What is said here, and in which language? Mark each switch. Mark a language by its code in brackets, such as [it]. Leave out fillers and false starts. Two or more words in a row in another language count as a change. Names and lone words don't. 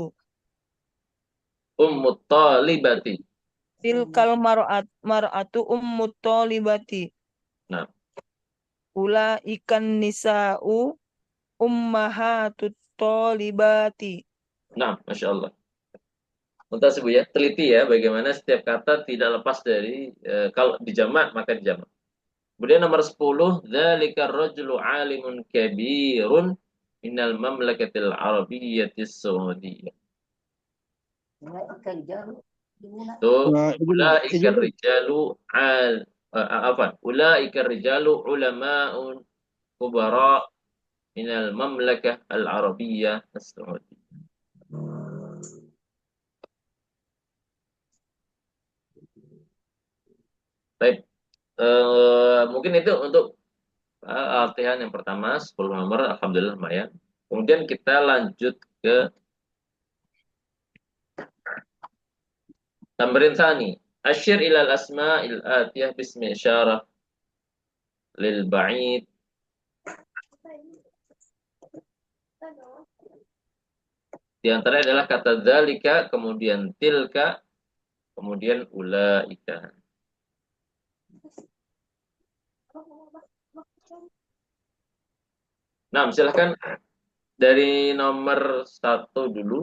[ar] أم الطالبة. تلك المرأة أم الطالبة. [id] Nah, [ar] أولئك النساء أمهات الطالبات. [id] Nah, [ar] ما شاء الله. [id] Tuntas Ibu ya, teliti ya bagaimana setiap kata tidak lepas dari kalau dijamak maka dijamak. Kemudian nomor 10, [ar] ذلك الرجل عالم كبير من المملكة العربية السعودية. [id] Itu ulaikar Ijul. rijalu apa? [ar] أولئك الرجال علماء كبار من المملكة العربية السعودية. [id] Baik, mungkin itu untuk latihan yang pertama 10 nomor, alhamdulillah lumayan. Kemudian kita lanjut ke [ar] تمرين ثاني. أشر إلى الأسماء الآتية باسم إشارة للبعيد. [id] Di antara adalah kata dzalika, kemudian tilka, kemudian ulaika. Nah, silahkan dari nomor 1 dulu.